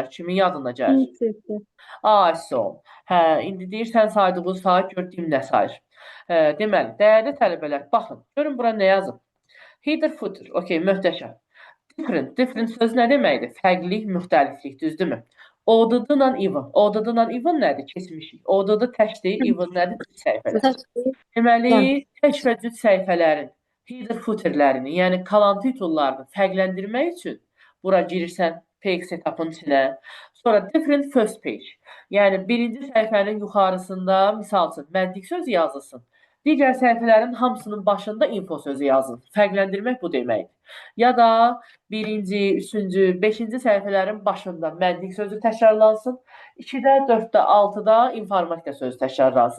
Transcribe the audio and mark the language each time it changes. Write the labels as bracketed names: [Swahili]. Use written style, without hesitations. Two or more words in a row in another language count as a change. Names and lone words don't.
[Azerbaijani] Kimin yadına gəlir? Son. İndi deyirsən saydığınız sayı gördüyüm nə sayır? Deməli, dəyərli tələbələr, baxın. Görün bura nə yazıb? [English] Header footer, [Azerbaijani] okey, möhtəşəm. Different söz nə deməkdir? Fərqlilik, müxtəliflik, düzdürmü? [English] ODD-la even. ODD-la even [Azerbaijani] nədir? Keçmişik. ODD təkdir, even nədir? Cüt səhifələr. Deməli, tək və cüt səhifələrin [English] header footerlərini, [Azerbaijani] yəni kalan titullarını fərqləndirmək üçün bura girirsən [English] page setup'ın [Azerbaijani] içinə. [English] Sonra different first page. [Azerbaijani] Yəni birinci səhifənin yuxarısında misal üçün məntiq söz yazılsın. Digər səhifələrin hamısının başında info sözü yazın. Fərqləndirmək bu deməkdir. Ya da birinci, üçüncü, beşinci səhifələrin başında məntiq sözü təkrarlansın. 2-də, 4-də, 6-da informatika sözü təkrarlansın.